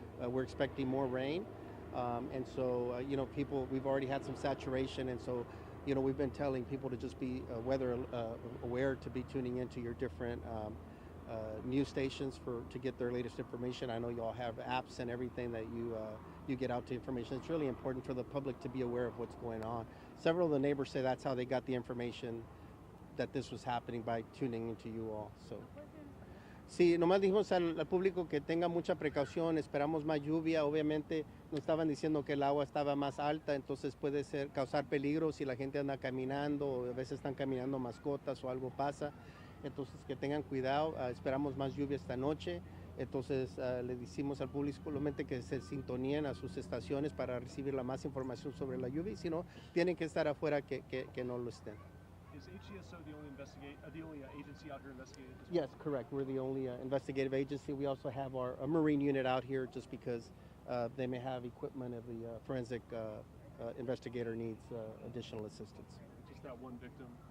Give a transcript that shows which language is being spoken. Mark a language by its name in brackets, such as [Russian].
[English] We're expecting more rain, and so people, we've already had some saturation, and so we've been telling people to just be weather aware, to be tuning into your different news stations to get their latest information. I know you all have apps and everything that you get out to information. It's really important for the public to be aware of what's going on. Several of the neighbors say that's how they got the information that this was happening, by tuning into you all. [Spanish] So, sí, nomás dijimos al público que tenga mucha precaución. Esperamos más lluvia. Obviamente nos estaban diciendo que el agua estaba más alta, entonces puede causar peligro si la gente anda caminando, o a veces están caminando mascotas o algo pasa. Entonces que tengan cuidado. Esperamos más lluvia esta noche. Entonces le decimos al público solamente que se sintoníen a sus estaciones para recibir la más información sobre la lluvia, y si no, tienen que estar afuera, que no lo estén. [English] Is HCSO the only agency out here investigating this? Yes, correct. We're the only investigative agency. We also have a marine unit out here, just because they may have equipment if the forensic investigator needs additional assistance. Just that one victim?